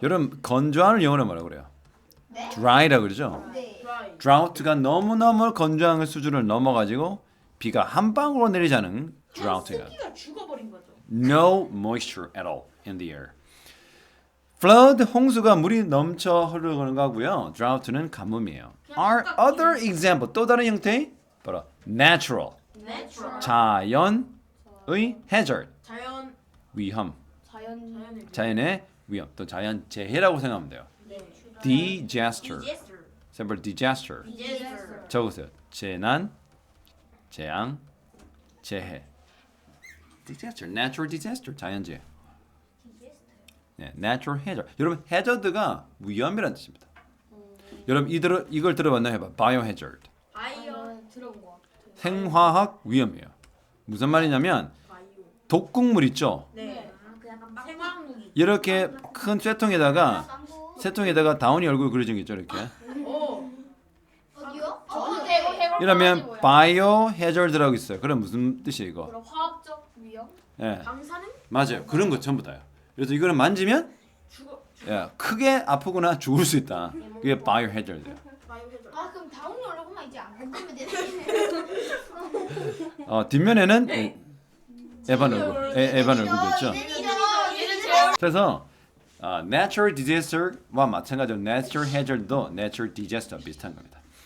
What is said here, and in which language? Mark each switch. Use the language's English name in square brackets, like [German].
[Korean] 여러분 건조함을 영어로 뭐라고 그래요? 네? dry라고 그러죠. 네. [English] Dry. [Korean] drought가 너무너무 건조한 수준을 넘어가지고 비가 한 방울로 내리지 않은 drought가. 습기가 죽어버린 거죠. [English] No moisture at all in the air. [Korean] flood 홍수가 물이 넘쳐 흐르는 거고요. drought는 가뭄이에요. [English] Are other example [Korean] 또 다른 형태의 바로 natural [English] Natural. [Korean] 자연의 hazard 자연. 위험 자연의. 자연의 위험 또 자연 재해라고 생각하면 돼요. 네. [English] disaster Disaster. example disaster Disaster. [Korean] 적으세요. 재난 재앙 재해 disaster natural disaster 자연재해 네, natural hazard. 여러분 hazard가 위험이라는 뜻입니다. 여러분 이걸 들어봤나요? 해봐. biohazard. 바이오. 들어본 것 같아. 생화학 위험이에요. 무슨 말이냐면 독극물 있죠. 네. 그 약간 막 생화무기. 이렇게 큰 쇠통에다가 다운이 얼굴 그려진 게 있죠. 이렇게. 오. 어디요? 이러면 바이오해저드라고 있어요. 그럼 무슨 뜻이에요 이거? 그럼 화학적 위험? 예, 방사능? 맞아요. 그런 거 전부 다요. 그래서 이거는 만지면 죽어. 야, 크게 아프거나 죽을 수 있다. 그게 바이오해저드예요. 아 그럼 다운이 얼굴만 이제 안 건드면 되네. 뒷면에는 에반 얼굴도 있죠. 얘는 제일 그래서 natural disaster와 마찬가지로 natural hazard도 natural disaster 비슷한 겁니다.